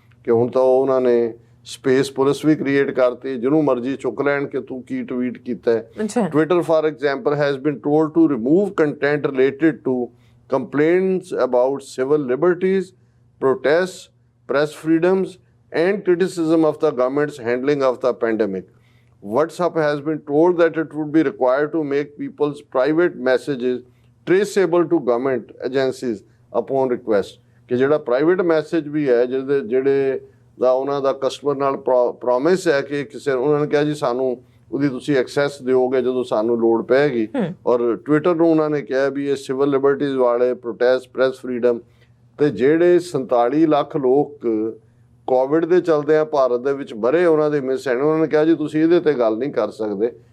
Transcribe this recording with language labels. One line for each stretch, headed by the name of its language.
Punjabi: ਕਿ ਹੁਣ ਤਾਂ ਉਹਨਾਂ ਨੇ ਸਪੇਸ ਪੁਲਿਸ ਵੀ ਕ੍ਰੀਏਟ ਕਰਤੀ, ਜਿਹਨੂੰ ਮਰਜ਼ੀ ਚੁੱਕ ਲੈਣ ਕਿ ਤੂੰ ਕੀ ਟਵੀਟ ਕੀਤਾ ਹੈ।
English: Twitter for example has been told to remove content related to complaints about civil liberties, protests, press freedoms, and criticism of the government's handling of the pandemic. WhatsApp has been told that it would be required to make people's private messages traceable to government agencies upon request।
Punjabi: ਕਿ ਜਿਹੜਾ private message ਵੀ ਹੈ ਜਿਹੜੇ ਦਾ ਉਹਨਾਂ ਦਾ customer ਨਾਲ promise ਹੈ ਕਿ ਕਿਸੇ ਉਹਨਾਂ ਨੇ ਕਿਹਾ ਜੀ ਸਾਨੂੰ ਉਹਦੀ ਤੁਸੀਂ ਐਕਸੈਸ ਦਿਓਗੇ ਜਦੋਂ ਸਾਨੂੰ ਲੋੜ ਪਏਗੀ। ਔਰ ਟਵਿੱਟਰ ਨੂੰ ਉਹਨਾਂ ਨੇ ਕਿਹਾ ਵੀ ਇਹ ਸਿਵਲ ਲਿਬਰਟੀਜ਼ ਵਾਲੇ, ਪ੍ਰੋਟੈਸਟ, ਪ੍ਰੈਸ ਫਰੀडम ਤੇ ਜਿਹੜੇ 47 ਲੱਖ ਲੋਕ ਕੋਵਿਡ ਦੇ ਚਲਦੇ ਆ ਭਾਰਤ ਦੇ ਵਿੱਚ ਮਰੇ, ਉਹਨਾਂ ਦੇ ਮਿਸ ਐਂਡ ਉਹਨਾਂ ਨੇ ਕਿਹਾ ਜੀ ਤੁਸੀਂ ਇਹਦੇ ਤੇ ਗੱਲ ਨਹੀਂ ਕਰ ਸਕਦੇ।